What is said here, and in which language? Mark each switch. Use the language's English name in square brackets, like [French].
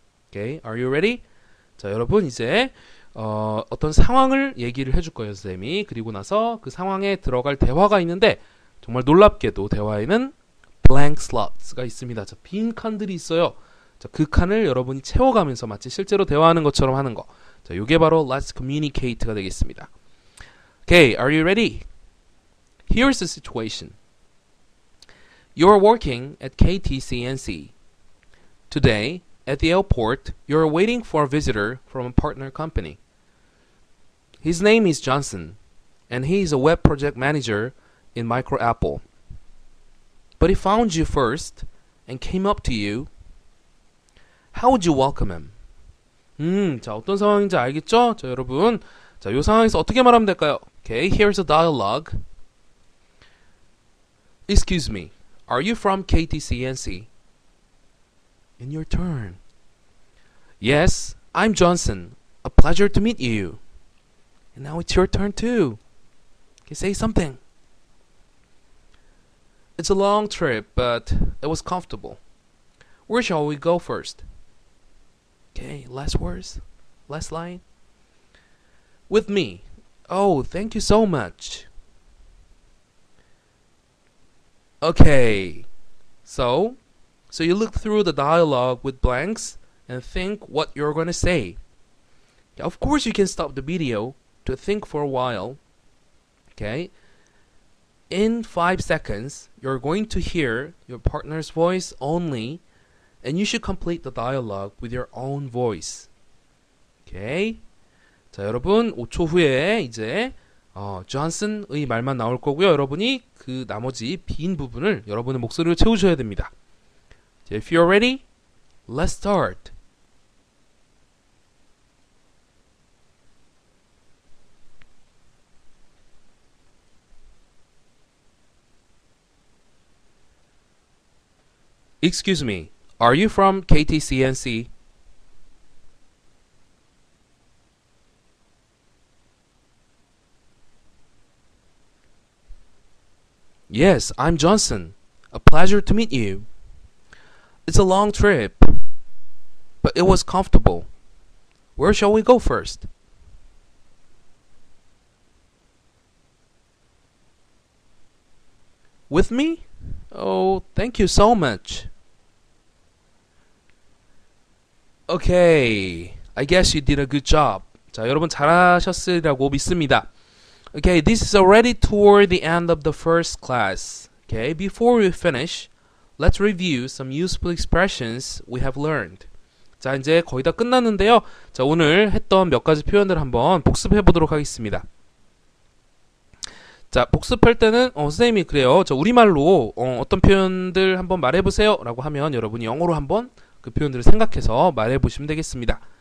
[English] Okay, are you ready? [Korean] 자, 여러분 이제 어떤 상황을 얘기를 해줄 거예요, 선생님이. 그리고 나서 그 상황에 들어갈 대화가 있는데 정말 놀랍게도 대화에는 [English] blank slots [Korean] 가 있습니다. 자, 빈 칸들이 있어요. 자, 그 칸을 여러분이 채워가면서 마치 실제로 대화하는 것처럼 하는 거. 자, 이게 바로 Let's Communicate가 되겠습니다. [English] Okay, are you ready? Here's the situation. You're working at KTCNC. Today, at the airport, you're waiting for a visitor from a partner company. His name is Johnson, and he is a web project manager in MicroApple. But he found you first and came up to you. How would you welcome him? [Korean] 자, 어떤 상황인지 알겠죠? 자, 여러분. 자, 이 상황에서 어떻게 말하면 될까요? [English] Okay, here's a dialogue. Excuse me, are you from KTCNC? In your turn. Yes, I'm Johnson. A pleasure to meet you. And now it's your turn too. Okay, say something. It's a long trip, but it was comfortable. Where shall we go first? Okay, last words, last line. With me. Oh, thank you so much. Okay, so you look through the dialogue with blanks and think what you're going to say. Of course, you can stop the video to think for a while. Okay, in 5 seconds, you're going to hear your partner's voice only, and you should complete the dialogue with your own voice. Okay? [Korean] 자, 여러분 5초 후에 이제 존슨의 말만 나올 거고요. 여러분이 그 나머지 빈 부분을 여러분의 목소리로 채우셔야 됩니다. [English] If you're ready, let's start. Excuse me, are you from KTCNC? Yes, I'm Johnson. A pleasure to meet you. It's a long trip, but it was comfortable. Where shall we go first? With me? Oh, thank you so much. Okay, I guess you did a good job. [Korean] 자, 여러분 잘하셨으리라고 믿습니다. [English] Okay, this is already toward the end of the first class. Okay, before we finish, let's review some useful expressions we have learned. [Korean] 자, 이제 거의 다 끝났는데요. 자, 오늘 했던 몇 가지 표현들 한번 복습해 보도록 하겠습니다. 자, 복습할 때는 선생님이 그래요. 저 우리말로 어떤 표현들 한번 말해보세요 라고 하면 여러분이 영어로 한번 그 표현들을 생각해서 말해보시면 되겠습니다.